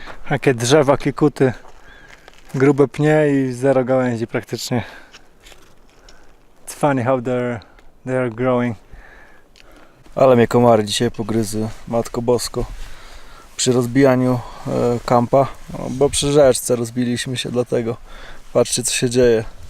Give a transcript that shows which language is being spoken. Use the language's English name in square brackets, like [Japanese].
[Polish] Jakie drzewa, kikuty, grube pnie i zero gałęzi praktycznie. [English] It's funny how they are growing. [Polish] Ale mnie komary dzisiaj pogryzły, Matko Bosko. Przy rozbijaniu kampa, bo przy rzeczce rozbiliśmy się, dlatego patrzcie co się dzieje.